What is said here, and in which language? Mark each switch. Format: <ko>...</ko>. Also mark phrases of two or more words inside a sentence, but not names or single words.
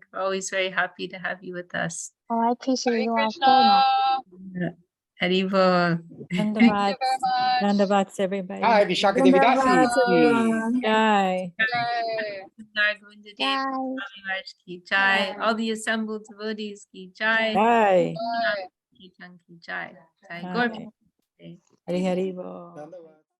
<en>We're always very happy to have you with us. Oh, I appreciate you all so Krishna. much. Haribol. Dandavats, everybody. Hi, Vishakha Devi Dasi. Jai. Jai. All the assembled devotees</en> <hi>ki jai.</hi> <en>Jai.</en> <hi>Ki jai. Jai. Hari Hari Bo.</hi>